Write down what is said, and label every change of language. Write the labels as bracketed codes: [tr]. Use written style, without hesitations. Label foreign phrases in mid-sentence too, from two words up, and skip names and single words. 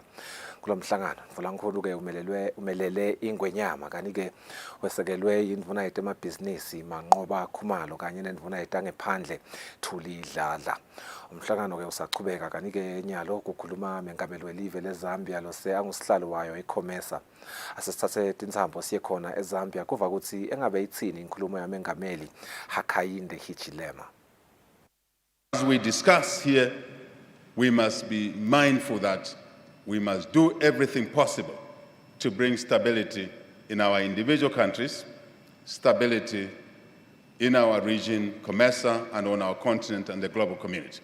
[ss] Kulo mhlangano Mvunankulu ke umelele ingwenyama kanike wesekelwe indvuna yete emabhizinisi Manqoba Khumalo kanye nendvuna yete ngephandle Thuli Dladla. Umhlangano ke usachubeka kanike nyalo kukhuluma mengameli welive leZambia lose angusihlalo wayo ikhomesa. Asisithathe tinsambo siye khona eZambia kuva ukuthi engabe ithini inkulumo yamengameli Hakainde Hichilema. [en] As we discuss here, we must be mindful that we must do everything possible to bring stability in our individual countries, stability in our region, COMESA, and on our continent and the global community.